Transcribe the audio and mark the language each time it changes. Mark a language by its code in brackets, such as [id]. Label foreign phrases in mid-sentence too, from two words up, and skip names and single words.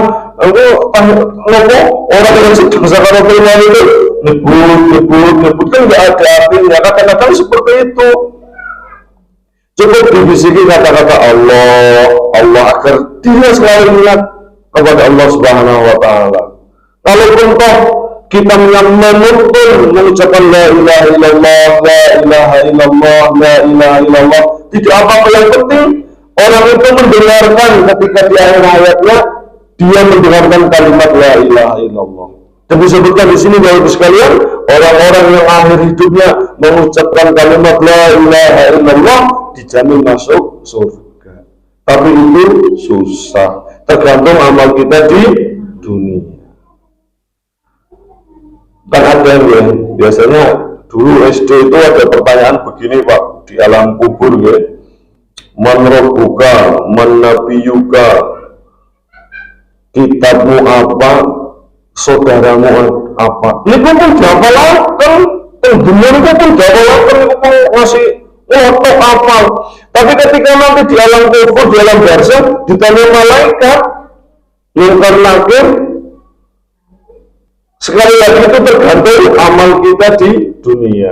[id] Orang yang sedang sakaratul maut itu nyebut kan nggak ada artinya. Kadang-kadang seperti itu. Cukup dibisiki kata-kata Allah agar dia selalu ingat kepada Allah [ar] سبحانه وتعالى. [id] Kalaupun toh kita menuntun mengucapkan [ar] لا إله إلا الله، لا إله إلا الله، لا إله إلا الله, [id] tidak apa-apa, yang penting orang itu mendengarkan ketika di akhir hayatnya dia mendengarkan kalimat [ar] لا إله إلا الله. [id] Dan disebutkan di sini Bapak Ibu sekalian, orang-orang yang akhir hidupnya mengucapkan kalimat [ar] لا إله إلا الله [id] dijamin masuk surga. Tapi itu susah, tergantung amal kita di dunia. Kan ada ya, biasanya dulu SD itu ada pertanyaan begini Pak, di alam kubur ya, [ar] من ربك، من نبيك, [id] kitabmu apa, saudaramu apa. Ini pun jawabkan, dunia itu pun jawabkan, itu pun ngasih ngotot apa. Tapi ketika nanti di alam kubur, di alam barzakh, ditanya malaikat mungkar nakir, sekali lagi itu tergantung amal kita di dunia.